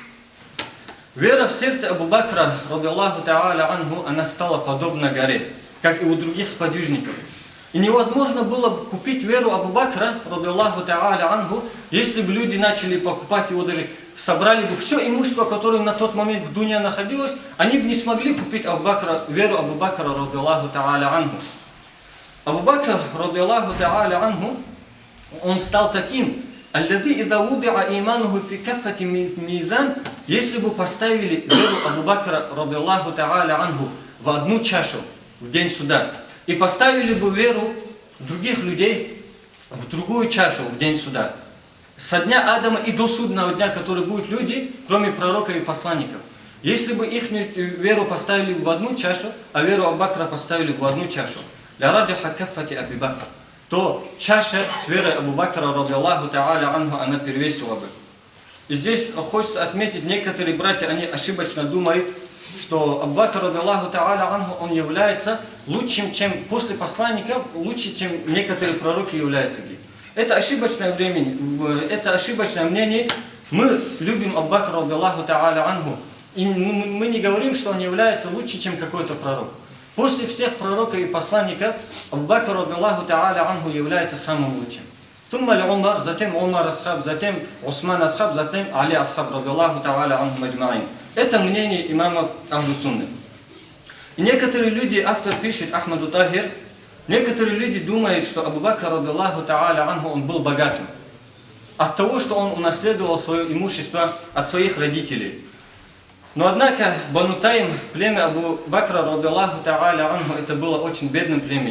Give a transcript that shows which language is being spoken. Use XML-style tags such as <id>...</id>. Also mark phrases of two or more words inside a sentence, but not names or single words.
<ru>Вера в сердце Абу Бакра,</ru> <ar>رضي الله تعالى عنه,</ar> <ru>она стала подобна горе, как и у других сподвижников. И невозможно было бы купить веру Абу Бакра,</ru> <ar>رضي الله تعالى عنه,</ar> <ru>если бы люди начали покупать его, даже собрали бы все имущество, которое на тот момент в дуне находилось, они бы не смогли купить веру Абу Бакра,</ru> <ar>رضي الله تعالى عنه.</ar> <ru>Абу Бакр,</ru> <ar>رضي الله تعالى عنه,</ar> <ru>он стал таким,</ru> <ar>الذي إذا وضع إيمانه في كفة الميزان,</ar> <ru>если бы поставили веру Абу Бакра,</ru> <ar>رضي الله تعالى عنه,</ar> <ru>в одну чашу в день суда, и поставили бы веру других людей в другую чашу в день суда, со дня Адама и до судного дня, который будут люди, кроме пророков и посланников. Если бы их веру поставили в одну чашу, а веру Абу Бакра поставили в одну чашу,</ru> <ar>لرجحت كفة أبي بكر,</ar> <ru>то чаша с верой Абу Бакра,</ru> <ar>رضي الله تعالى عنه,</ar> <ru>она перевесила бы. И здесь хочется отметить, некоторые братья, они ошибочно думают, что Абу Бакр,</ru> <ar>رضي الله تعالى عنه,</ar> <ru>он является лучшим, чем после посланников, лучше, чем некоторые пророки являются. Это ошибочное мнение. Мы любим Абу Бакра,</ru> <ar>رضي الله تعالى عنه,</ar> <ru>и мы не говорим, что он является лучше, чем какой-то пророк. После всех пророков и посланников Абу Бакр,</ru> <ar>رضي الله تعالى عنه,</ar> <ru>является самым лучшим. Затем Умар асхаб, затем Усман асхаб, затем Али асхаб,</ru> <ar>رضي الله تعالى عنهم أجمعين.</ar> <ru>Это мнение имамов Ахлу Сунны. И некоторые люди, автор пишет, Ахмаду Тахир, некоторые люди думают, что Абу Бакр,</ru> <ar>رضي الله تعالى عنه,</ar> <ru>он был богатым. От того, что он унаследовал свое имущество от своих родителей. Но однако Бану Таим, племя Абу Бакра,</ru> <ar>رضي الله تعالى عنه,</ar> <ru>это было очень бедным племенем.</ru>